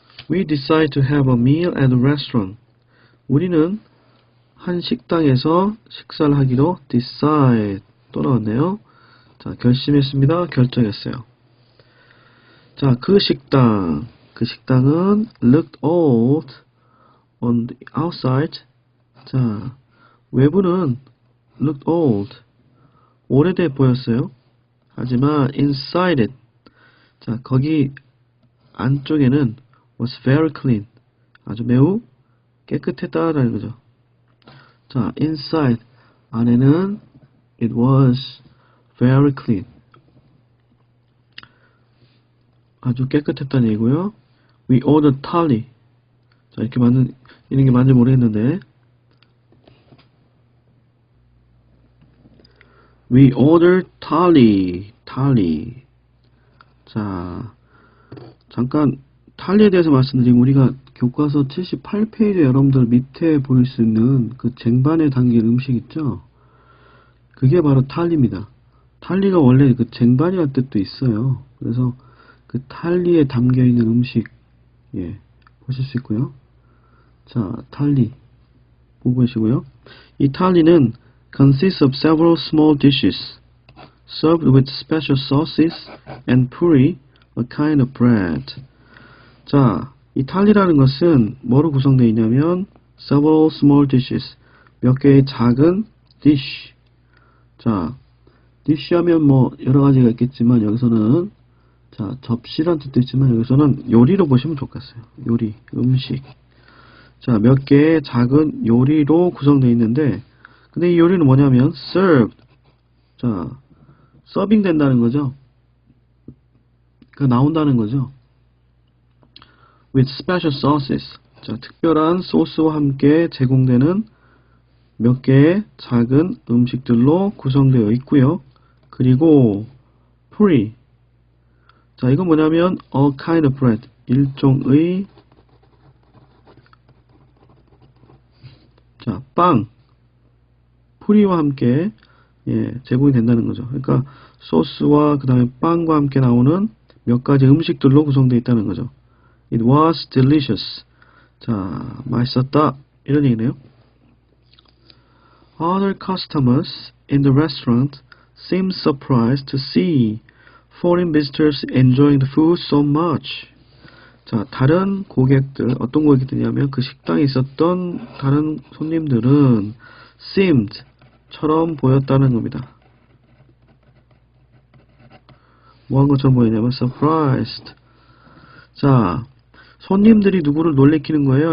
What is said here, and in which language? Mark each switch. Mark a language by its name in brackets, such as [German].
[English] We decide to have a meal at a restaurant. [Korean] 우리는 한 식당에서 식사를 하기로 decide, 또 나왔네요. 자, 결심했습니다. 결정했어요. 자, 그 식당은 [English] looked old on the outside. [Korean] 자, 외부는 [English] looked old, [Korean] 오래돼 보였어요. 하지만 [English] inside it, [Korean] 자, 거기 안쪽에는 [English] was very clean, [Korean] 아주 매우 깨끗했다라는 거죠. 자, inside, 안에는 [English] it was very clean, [Korean] 아주 깨끗했다는 얘기고요. [English] We ordered thali. [Korean] 자, 이런 게 맞는지 모르겠는데 [English] We ordered thali. [Korean] 자, 잠깐 탈리에 대해서 말씀드리면 우리가 교과서 78페이지 여러분들 밑에 보일 수 있는 그 쟁반에 담긴 음식 있죠? 그게 바로 탈리입니다. 탈리가 원래 그 쟁반이라는 뜻도 있어요. 그래서 그 탈리에 담겨 있는 음식, 예, 보실 수 있고요. 자, 탈리 보고 계시고요. 이 탈리는 [English] consists of several small dishes served with special sauces and puri, a kind of bread. [Korean] 자, 이 탈리라는 것은 뭐로 구성되어 있냐면 [English] several small dishes, [Korean] 몇 개의 작은 dish. 자, dish 하면 뭐 여러 가지가 있겠지만 여기서는 자, 접시란 뜻도 있지만 여기서는 요리로 보시면 좋겠어요. 요리, 음식. 자, 몇 개의 작은 요리로 구성되어 있는데 근데 이 요리는 뭐냐면 served. 자, 서빙 된다는 거죠. 그 나온다는 거죠. [English] with special sauces. [Korean] 자, 특별한 소스와 함께 제공되는 몇 개의 작은 음식들로 구성되어 있고요. 그리고 puri. 자, 이건 뭐냐면 [English] a kind of bread. [Korean] 일종의 자, 빵. puri와 함께 예, 제공이 된다는 거죠. 그러니까 소스와 그 다음에 빵과 함께 나오는 몇 가지 음식들로 구성되어 있다는 거죠. [English] It was delicious. [Korean] 자, 맛있었다. 이런 얘기네요. [English] Other customers in the restaurant seemed surprised to see foreign visitors enjoying the food so much. [Korean] 자, 다른 고객들, 어떤 고객들이냐면 그 식당에 있었던 다른 손님들은 seemed, 처럼 보였다는 겁니다. 뭐 한 것처럼 보이냐면 surprised. 자, 손님들이 누구를 놀래키는 거예요?